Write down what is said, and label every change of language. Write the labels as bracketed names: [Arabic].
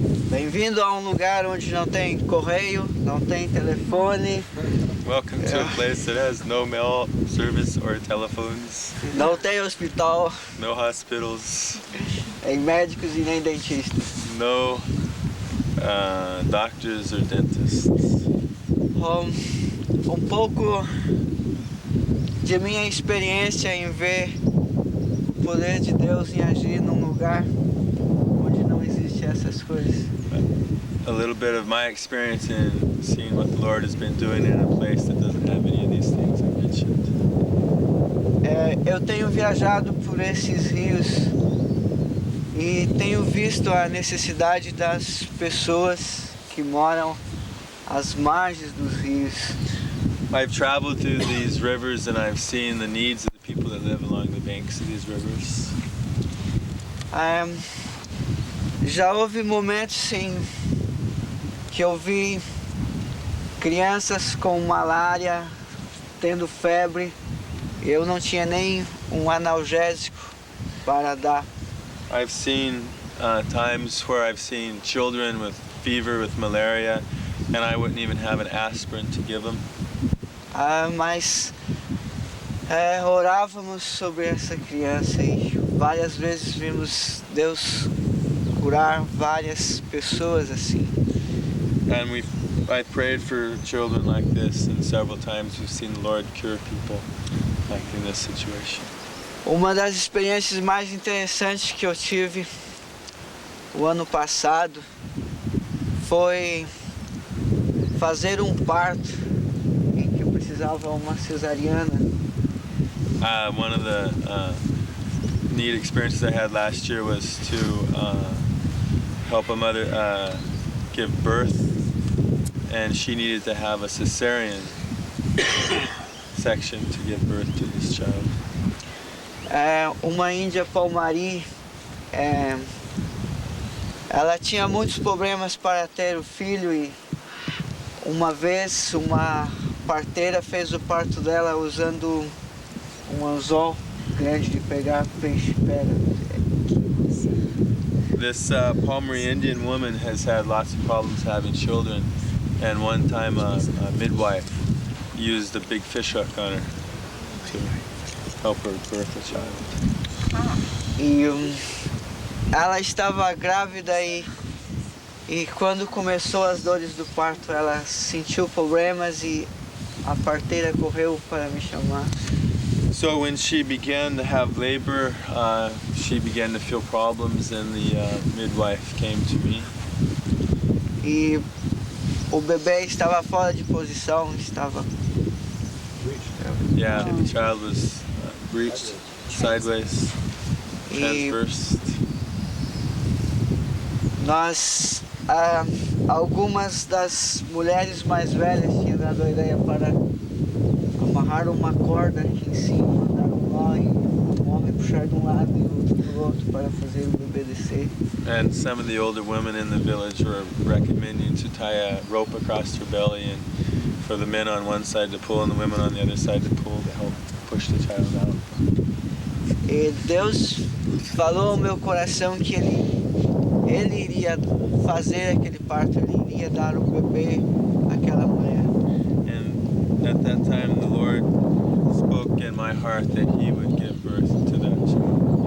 [Portuguese] Bem-vindo a um lugar onde não tem correio, não tem telefone, [English] Welcome to a place that has no mail service or telephones, [Portuguese] não tem hospital, [English] no hospitals, [Portuguese] nem médicos e nem dentistas. [English] no doctors or dentists. [Portuguese] Um pouco de minha experiência em ver o poder de Deus em agir num lugar onde não existe essas coisas. [English] A little bit of my experience in seeing what the Lord has been doing in a place that doesn't have any of these things I mentioned. [Portuguese] Eu tenho viajado por esses rios e tenho visto a necessidade das pessoas que moram às margens dos rios. [English] I've traveled through these rivers and I've seen the needs of the people that live along the banks of these rivers. [Portuguese] Já houve momentos que eu vi crianças com malária, tendo febre, e eu não tinha nem um analgésico para dar. [English] I've seen times where I've seen children with fever, with malaria, and I wouldn't even have an aspirin to give them. [Portuguese] Mas orávamos sobre essa criança e várias vezes vimos Deus curar várias pessoas assim. [English] And I prayed for children like this, and several times we've seen the Lord cure people like in this situation. [Portuguese] Uma das experiências mais interessantes que eu tive o ano passado foi fazer um parto em que eu precisava uma cesariana. [English] One of the neat experiences I had last year was to help a mother give birth, and she needed to have a cesarean section to give birth to this child. [Portuguese] Uma índia Palmari, ela tinha muitos problemas para ter o filho, e uma vez uma parteira fez o parto dela usando um anzol grande de pegar peixe-pera. [English] This Palmary Indian woman has had lots of problems having children, and one time a midwife used a big fish hook on her to help her birth a child. [Portuguese] E ela estava grávida e quando começou as dores do parto, ela sentiu problemas e a parteira correu para me chamar. [English] So when she began to have labor, she began to feel problems, and the midwife came to me. [Portuguese] E o bebê estava fora de posição, estava... [English] Yeah, the child was breached sideways, transversed. [Portuguese] Nós, algumas das mulheres mais velhas tinham dado a ideia para amarrar uma corda aqui em cima, dar um nó e um homem puxar de um lado e outro do outro para fazer o bebê descer. [English] And some of the older women in the village were recommending to tie a rope across her belly, and for the men on one side to pull and the women on the other side to pull to help push the child out. [Portuguese] E Deus falou ao meu coração que ele iria fazer aquele parto, ele iria dar o bebê àquela mulher. [English] And at that time the Lord spoke in my heart that He would give birth to that child.